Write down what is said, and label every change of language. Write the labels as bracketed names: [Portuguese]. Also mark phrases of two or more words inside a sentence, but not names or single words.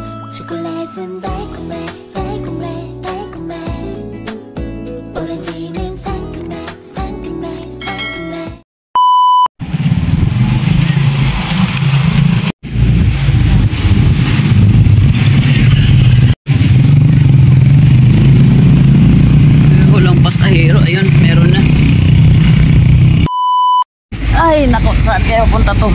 [Korean] 초콜릿은 달콤해 달콤해 달콤해 오렌지는 상큼해 상큼해 상큼해. [Filipino] Walang pasahero, ayun, meron na. Ay, nako, saan kaya punta to?